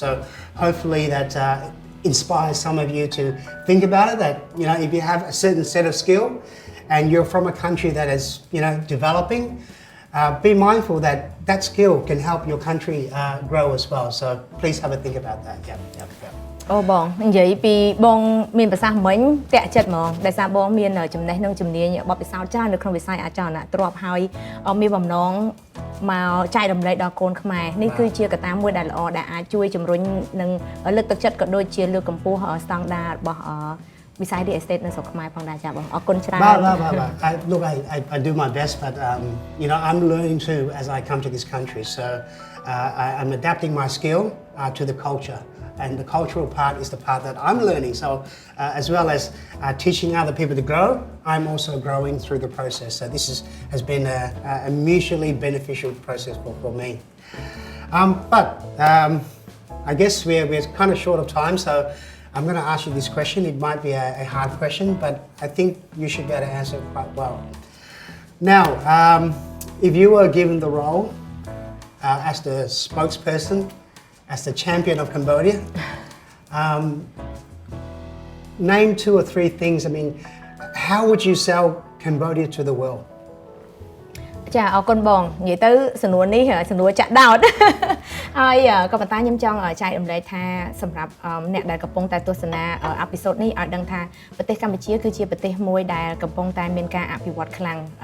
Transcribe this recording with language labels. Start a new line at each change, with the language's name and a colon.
English: So hopefully that inspires some of you to think about it, that, you know, if you have a certain set of skill and you're from a country that is, you know, developing, be mindful that that skill can help your country grow as well. So please have a think about that. Yeah.
Khmer: អូបងនិយាយពីបងមានប្រសាសន៍មិញតាក់ចិត្តហ្មងដោយសារបងមានចំណេះនិងជំនាញបទពិសោធន៍ច្រើននៅក្នុងវិស័យអចលនទ្រព្យហើយមានបំណងមកចែករំលែកដល់កូនខ្មែរនេះគឺជាកត្តាមួយដែលល្អដែលអាចជួយជំរុញនិងលើកទឹកចិត្តក៏ដូចជាលើកកម្ពស់ស្តង់ដាររបស់វិស័យ real estate នៅស្រុកខ្មែរផងដែរចាបងអរគុណច្រើន
English: Look, I do my best, but you know, I'm learning too as I come to this country. So I'm adapting my skill to the culture. And the cultural part is the part that I'm learning. So as well as teaching other people to grow, I'm also growing through the process. So this has been a mutually beneficial process for me. But I guess we're kind of short of time, so I'm going to ask you this question. It might be a hard question, but I think you should be able to answer it quite well. Now, if you were given the role as the spokesperson, as the champion of Cambodia, name 2 or 3 things. I mean, how would you sell Cambodia to the world?
Khmer: ចាអរគុណបងនិយាយទៅសំណួរនេះសំណួរចាក់ដោតហើយក៏ប៉ុន្តែខ្ញុំចង់ចែករំលែកថាសម្រាប់អ្នកដែលកំពុងតែទស្សនាអេពីសូតនេះឲ្យដឹងថាប្រទេសកម្ពុជាគឺជាប្រទេសមួយដែលកំពុងតែមានការអភិវឌ្ឍខ្លាំង